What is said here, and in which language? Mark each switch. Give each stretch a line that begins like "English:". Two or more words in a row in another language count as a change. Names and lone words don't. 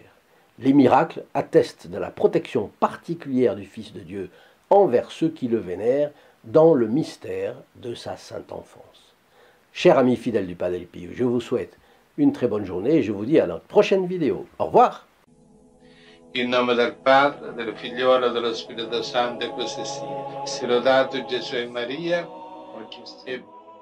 French: Les miracles attestent de la protection particulière du Fils de Dieu envers ceux qui le vénèrent dans le mystère de sa sainte enfance. Chers amis fidèles du Padre Pio, je vous souhaite une très bonne journée et je vous dis à notre prochaine vidéo. Au revoir.
Italian: In nome del Padre, del Figliolo e dello Spirito Santo, e così sia. Sia lodato Gesù e Maria, oggi e